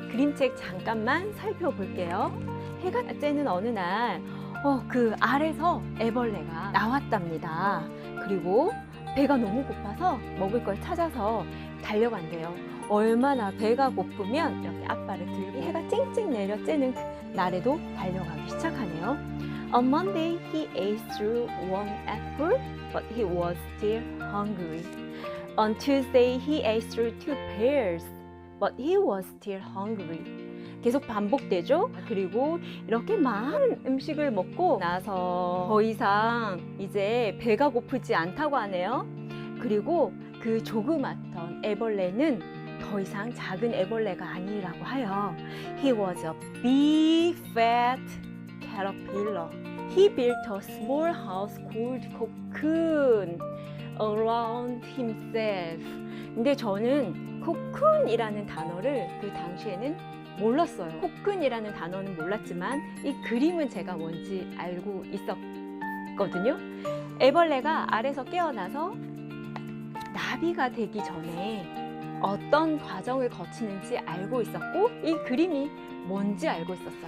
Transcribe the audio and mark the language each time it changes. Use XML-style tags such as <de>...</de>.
<ko>그림책 잠깐만 살펴볼게요. 해가 쬐는 어느 날 그 알에서 애벌레가 나왔답니다. 그리고 배가 너무 고파서 먹을 걸 찾아서 달려간대요. 얼마나 배가 고프면 이렇게 앞발을 들고 해가 쨍쨍 내려 쬐는 날에도 달려가기 시작하네요.</ko> <en>On Monday, he ate through one apple, but he was still hungry. On Tuesday, he ate through two pears, but he was still hungry.</en> <ko>계속 반복되죠. 그리고 이렇게 많은 음식을 먹고 나서 더 이상 이제 배가 고프지 않다고 하네요. 그리고 그 조그맣던 애벌레는 더 이상 작은 애벌레가 아니라고 하여 He was a big fat caterpillar.</ko> <en>He built a small house called cocoon around himself.</en> <ko>근데 저는 cocoon이라는 단어를 그 당시에는 몰랐어요. 코큰이라는 단어는 몰랐지만 이 그림은 제가 뭔지 알고 있었거든요. 애벌레가 알에서 깨어나서 나비가 되기 전에 어떤 과정을 거치는지 알고 있었고 이 그림이 뭔지 알고 있었어요.</ko>